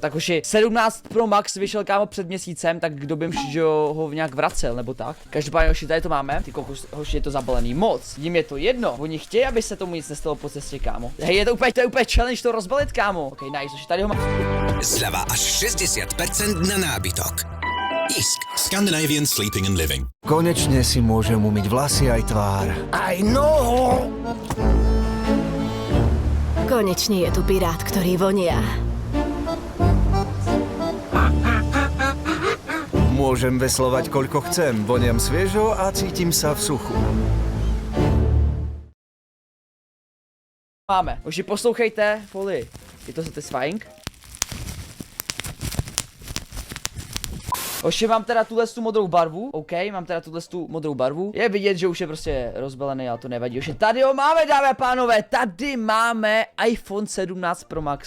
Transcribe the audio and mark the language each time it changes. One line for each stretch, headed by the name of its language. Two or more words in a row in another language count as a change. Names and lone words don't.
Czech: Tak, hoši, 17 Pro Max vyšel, kámo, před měsícem, tak kdo by že ho nějak vracel nebo tak. Každopádně, hoši, tady to máme. Ty kokos, hoši, je to zabalený moc. Jim je to jedno. Oni chtějí, aby se tomu nic nestalo po cestě, kámo. Hej, je to úplně challenge to rozbalit, kámo.
English: OK, nice,
Czech: hoši, tady ho mám.
Slovak: Zľava až 60% na nábytok. Isk. Scandinavian Sleeping and Living. Konečne si môžem umyť vlasy aj tvár. Aj nohu! Konečne je tu pirát, ktorý vonia. Môžem veslovať koľko chcem, voniam sviežo a cítim sa v suchu. Máme.
Czech: Hoši, poslouchejte, folii. Je to satisfying? Hoši, mám teda tuhle tu modrou barvu, OK, mám teda tuhle tu modrou barvu. Je vidět, že už je prostě rozbalený, ale to nevadí. Hoši, tady ho máme, dámy a pánové, tady máme iPhone 17 Pro Max.